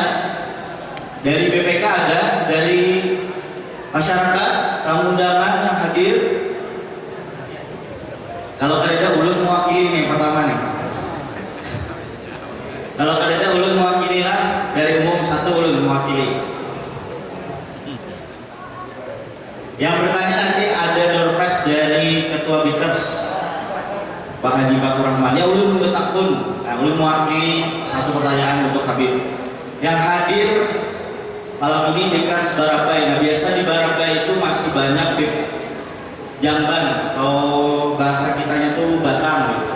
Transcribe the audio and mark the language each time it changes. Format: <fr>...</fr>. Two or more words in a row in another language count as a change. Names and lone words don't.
<id>Dari BPK ada, dari masyarakat, tamu undangan yang hadir. Kalau ada ulun mewakili nih pertama nih. Kalau ada ulun mewakili lah, dari umum 1 ulun mewakili. Yang bertanya nanti ada door prize dari Ketua Bikers Pak Haji Bakur Rahman.</id> <bjn>Ya ulun betakun,</bjn> <id>nah, ulun mewakili 1 pertanyaan untuk Habib. Yang hadir malam ini Bikers Barabai. Nah, biasa di Barabai itu masih banyak jamban atau bahasa kitanya tuh batang gitu.</id>